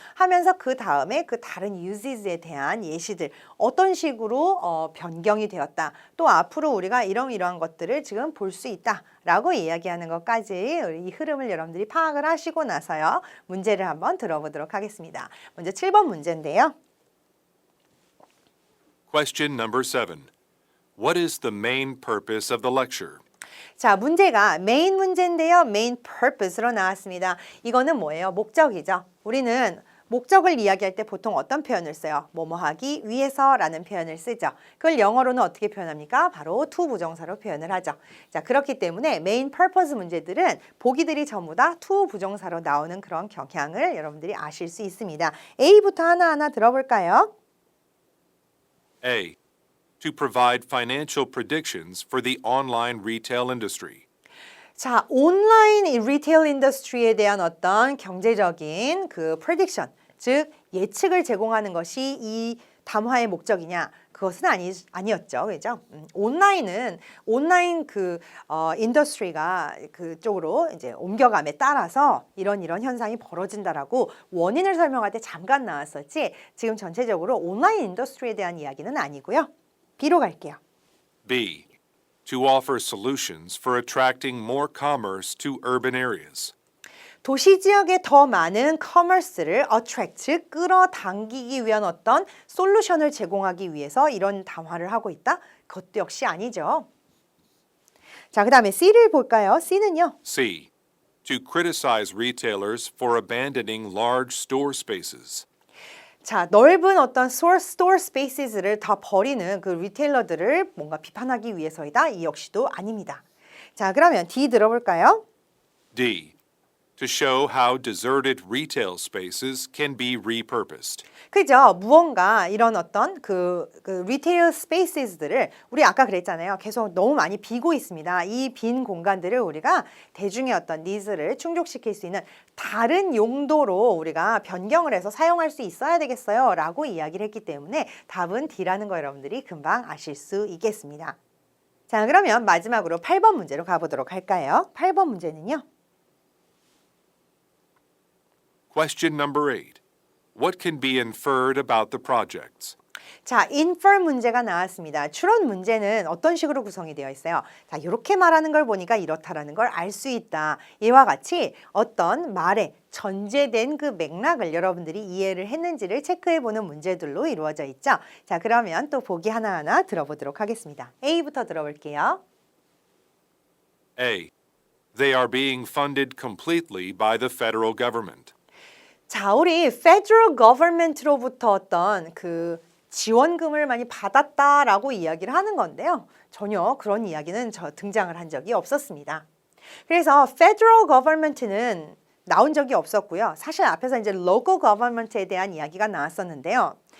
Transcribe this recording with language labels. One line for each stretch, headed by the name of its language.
Korean: 하면서 그 다음에 그 다른 uses에 대한 예시들 어떤 식으로 변경이 되었다. 또 앞으로 우리가 이러한 것들을 지금 볼 수 있다라고 이야기하는 것까지 이 흐름을 여러분들이 파악을 하시고 나서요. 문제를 한번 들어보도록 하겠습니다. 먼저 7번 문제인데요.
English: Question number 7. What is the main purpose of the lecture?
Korean: 자, 문제가 메인 문제인데요. 메인 purpose로 나왔습니다. 이거는 뭐예요? 목적이죠. 우리는 목적을 이야기할 때 보통 어떤 표현을 써요? 뭐뭐 하기 위해서라는 표현을 쓰죠. 그걸 영어로는 어떻게 표현합니까? 바로 to 부정사로 표현을 하죠. 자, 그렇기 때문에 메인 purpose 문제들은 보기들이 전부 다 to 부정사로 나오는 그런 경향을 여러분들이 아실 수 있습니다. A부터 하나하나 들어볼까요?
English: A. To provide financial predictions for the online retail industry.
Korean: 자, 온라인 이 리테일 인더스트리에 대한 어떤 경제적인 그 prediction, 즉 예측을 제공하는 것이 이 담화의 목적이냐? 그것은 아니었죠. 그죠? 온라인 그 인더스트리가 그쪽으로 이제 옮겨감에 따라서 이런 현상이 벌어진다라고 원인을 설명할 때 잠깐 나왔었지. 지금 전체적으로 온라인 인더스트리에 대한 이야기는 아니고요. B로 갈게요.
English: B. To offer solutions for attracting more commerce to urban areas.
Korean: 도시 지역에 더 많은 커머스를 attract, 즉 끌어당기기 위한 어떤 솔루션을 제공하기 위해서 이런 담화를 하고 있다? 그것도 역시 아니죠. 자, 그 다음에 C를 볼까요? C는요.
English: C. To criticize retailers for abandoning large store spaces.
Korean: 자, 넓은 어떤 store spaces를 다 버리는 그 리테일러들을 뭔가 비판하기 위해서이다? 이 역시도 아닙니다. 자, 그러면 D 들어볼까요?
English: D. To show how deserted retail spaces can be repurposed.
Korean: 그죠? 무언가 이런 어떤 그 리테일 스페이스들을 우리 아까 그랬잖아요. 계속 너무 많이 비고 있습니다. 이 빈 공간들을 우리가 대중의 어떤 니즈를 충족시킬 수 있는 다른 용도로 우리가 변경을 해서 사용할 수 있어야 되겠어요. 라고 이야기를 했기 때문에 답은 D라는 거 여러분들이 금방 아실 수 있겠습니다. 자, 그러면 마지막으로 8번 문제로 가보도록 할까요? 8번 문제는요.
English: Question number 8. What can be inferred about the projects?
Korean: 자, infer 문제가 나왔습니다. 추론 문제는 어떤 식으로 구성이 되어 있어요? 자, 이렇게 말하는 걸 보니까 이렇다라는 걸 알 수 있다. 이와 같이 어떤 말에 전제된 그 맥락을 여러분들이 이해를 했는지를 체크해보는 문제들로 이루어져 있죠. 자, 그러면 또 보기 하나하나 들어보도록 하겠습니다. A부터 들어볼게요.
English: A. They are being funded completely by the federal government.
Korean: 자, 우리 federal government로부터 어떤 그 지원금을 많이 받았다라고 이야기를 하는 건데요. 전혀 그런 이야기는 등장을 한 적이 없었습니다. 그래서 federal government는 나온 적이 없었고요. 사실 앞에서 이제 local government에 대한 이야기가 나왔었는데요.